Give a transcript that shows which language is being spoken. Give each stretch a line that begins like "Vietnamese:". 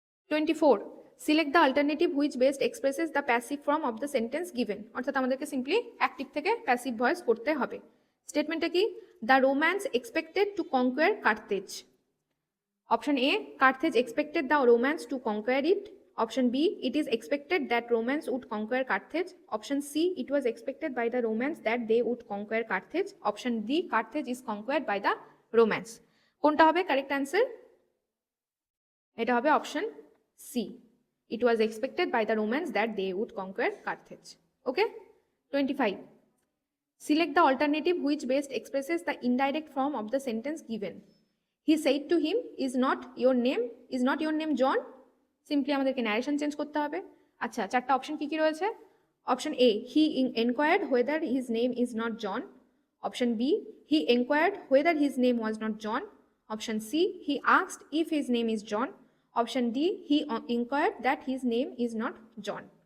English: 24, select the alternative which best expresses the passive form of the sentence given,
Bangla: অর্থাৎ আমাদেরকে simply active থেকে passive voice করতে হবে। স্টেটমেন্টটা কি,
English: The Romans expected to conquer Carthage. Option A, Carthage expected the Romans to conquer it. Option B, it is expected that Romans would conquer Carthage. Option C, it was expected by the Romans that they would conquer Carthage. Option D, Carthage is conquered by the Romans.
Bangla: কোনটা হবে correct answer? এটা হবে
English: Option C, it was expected by the Romans that they would conquer Carthage. Okay? 25. Select the alternative which best expresses the indirect form of the sentence given. He said to him, is not your name John?
Bangla: Simply আমাদেরকে narration change করতে হবে। আচ্ছা, চারটা option কি কি রয়েছে।
English: Option A, he enquired whether his name is not John. Option B, he enquired whether his name was not John. Option C, he asked if his name is John. Option D, he inquired that his name is not John.